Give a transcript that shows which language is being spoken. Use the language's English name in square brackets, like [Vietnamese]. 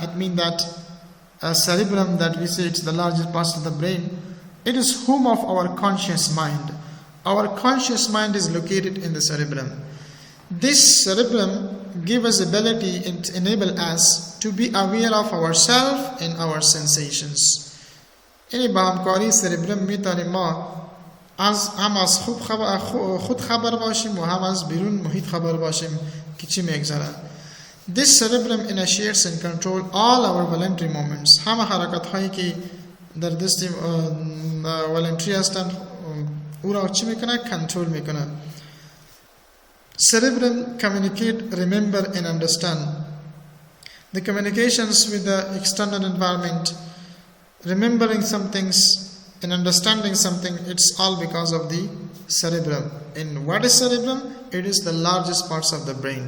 [English] It means that cerebrum, that we say it's the largest part of the brain, it is home of our conscious mind. Our conscious mind is located in the cerebrum. This cerebrum gives us ability and enable us to be aware of ourselves and our sensations. [Persian] یعنی با همکاری سربرم میتونیم ما هم از خود خبر باشیم و هم از بیرون محیط خبر باشیم که چی میگذره. [English] This cerebrum initiates and control all our voluntary movements. [Persian] همه حرکت هایی که در دست voluntary هستن او را چی میکنه؟ کنترل میکنه. [English] Cerebrum communicate, remember and understand. The communications with the external environment, remembering some things and understanding something, it's all because of the cerebrum. And what is cerebrum? It is the largest parts of the brain.